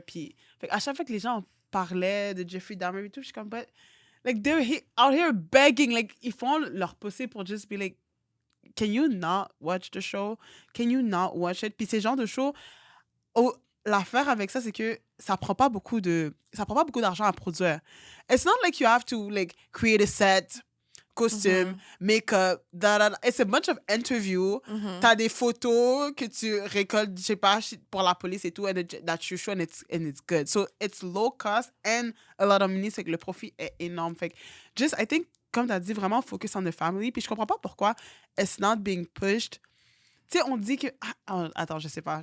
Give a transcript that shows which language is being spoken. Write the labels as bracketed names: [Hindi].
[French] Puis fait à chaque fois que les gens parlaient de Jeffrey Dahmer et tout, je suis comme, [English] but like they're out here begging. Like [French] ils font leur possible pour [English] just be like, can you not watch the show? Can you not watch it? [French] Puis ces genres de shows, l'affaire avec ça, c'est que ça prend pas beaucoup d'argent à produire. [English] It's not like you have to like create a set, costume, make-up, It's a bunch of interviews. [French] T'as des photos que tu récoltes, je sais pas, pour la police et tout, [English] and that you show and it's good. So it's low cost and a lot of money, [French] c'est que le profit est énorme. Fait que just, [English] I think, [French] comme t'as dit, vraiment [English] focus on the family. [French] Puis je comprends pas pourquoi [English] it's not being pushed. [French] Tu sais, on dit que... attends, je sais pas.